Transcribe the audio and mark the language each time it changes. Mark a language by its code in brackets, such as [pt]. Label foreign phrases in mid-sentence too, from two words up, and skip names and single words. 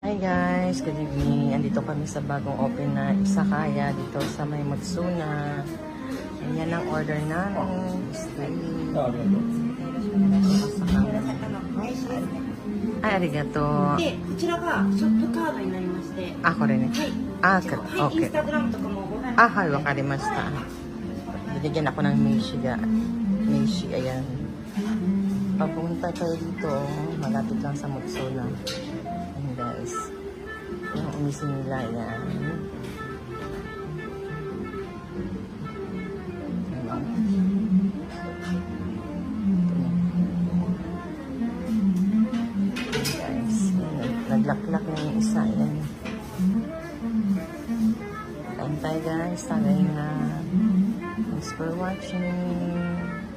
[en] Hi guys, good evening. [tl] Andito kami sa bagong open na Izakaya dito sa may Mutsuna. Ayan ang order namin. Steak. Ay, [ja] arigato. で、こちらがショップカードになりまして、これね。はい、 Okay. はい、インスタグラムとかもご覧にはい、わかりました。 [tl] Bigyan ako ng Meishi, ayan. Pagpunta tayo dito, malapit lang sa Mutsuna. Ayan guys. Yung umisin nila, ayan. Guys, naglaklak na yung isa, ayan. Kain tayo guys, tagay na. [en] Thanks for watching.